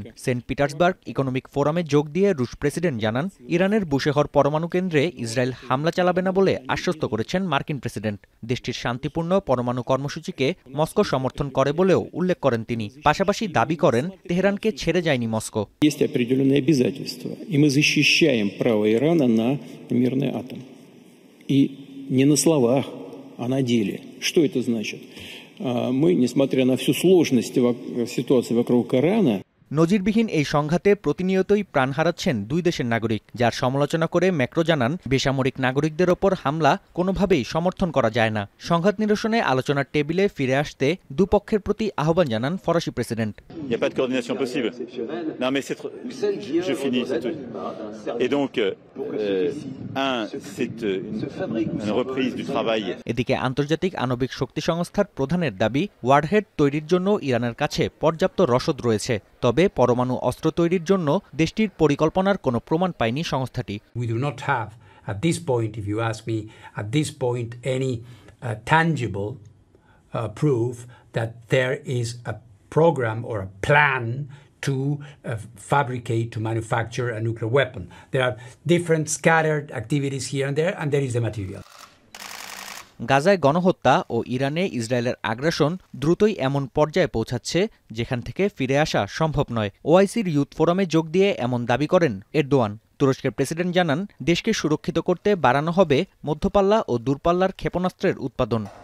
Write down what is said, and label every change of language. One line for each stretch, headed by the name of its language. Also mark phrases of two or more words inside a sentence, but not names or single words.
Bangla: সেন্ট পিটার্সবার্গ ইকোনমিক ফোরামে যোগ দিয়ে রুশ প্রেসিডেন্ট জানান, ইরানের বুশেহর পরমাণু কেন্দ্রে ইসরায়েল হামলা চালাবে না বলে আশ্বস্ত করেছেন মার্কিন প্রেসিডেন্ট। দেশটির শান্তিপূর্ণ পরমাণু কর্মসূচিকে মস্কো সমর্থন করে বলেও উল্লেখ করেন তিনি। পাশাপাশি দাবি করেন, তেহরানকে ছেড়ে যায়নি মস্কো।
Russian: А на деле. Что это значит? Мы, несмотря на всю сложность ситуации вокруг Ирана,
Bangla: নজিরবিহীন এই সংঘাতে প্রতিনিয়তই প্রাণ হারাচ্ছেন 2 দেশের নাগরিক, যার সমালোচনা করে ম্যাক্রো জানান, বেসামরিক নাগরিকদের ওপর হামলা কোনোভাবেই সমর্থন করা যায় না। সংঘাত নিরসনে আলোচনার টেবিলে ফিরে আসতে দুপক্ষের প্রতি আহ্বান জানান ফরাসি প্রেসিডেন্ট। এদিকে আন্তর্জাতিক আণবিক শক্তি সংস্থার প্রধানের দাবি, ওয়ারহেড তৈরির জন্য ইরানের কাছে পর্যাপ্ত রসদ রয়েছে। তবে পরমাণু অস্ত্র তৈরির জন্য দেশটির পরিকল্পনার কোনো প্রমাণ পায়নি সংস্থাটি।
English: We do not have at this point, if you ask me, at this point any tangible proof that there is a program or a plan to fabricate, to manufacture a nuclear weapon. There are different scattered activities here and there is the material.
Bangla: গাজায় গণহত্যা ও ইরানে ইসরায়েলের আগ্রাসন দ্রুতই এমন পর্যায়ে পৌঁছাচ্ছে যেখান থেকে ফিরে আসা সম্ভব নয়। ওআইসির ইউথ ফোরামে যোগ দিয়ে এমন দাবি করেন এরদোয়ান। তুরস্কের প্রেসিডেন্ট জানান, দেশকে সুরক্ষিত করতে বাড়ানো হবে মধ্যপাল্লা ও দূরপাল্লার ক্ষেপণাস্ত্রের উৎপাদন।